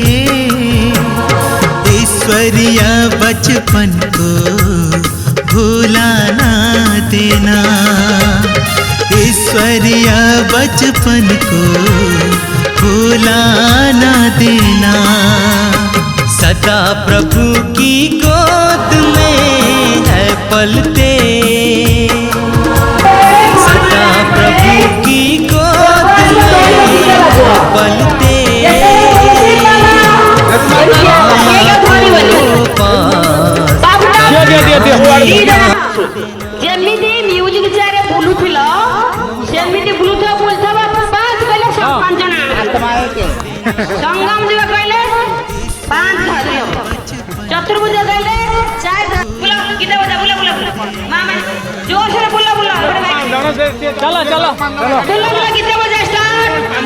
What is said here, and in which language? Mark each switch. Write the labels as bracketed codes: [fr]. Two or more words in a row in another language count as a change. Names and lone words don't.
[hi] ईश्वरीय बचपन को भूला ना देना ईश्वरीय बचपन को भूला ना देना सदा प्रभु की गोद में है पलते सदा प्रभु की गोद में है पलते [or] ଯେମିତି [en] music chairରେ [or] ବୁଲୁଥିଲ ସେମିତି ବୁଲୁଥିବ ବୁଲୁଥିବ ପାଞ୍ଚ କହିଲେ ପାଞ୍ଚ ଜଣ ସଙ୍ଗମ ଯୁଗ କହିଲେ ପାଞ୍ଚ ଧରି ହବ ଚତୁର୍ଭୁଜ କହିଲେ ଚାରି ବୁଲ ଗୀତ ବଜା ବୁଲ ବୁଲ ବୁଲ ମା ମାନେ ଜୋରସରେ ବୁଲ ବୁଲ ଚାଲ ଚାଲ ବୁଲ ବୁଲ ଗୀତ ବଜା ଷ୍ଟାର୍ଟ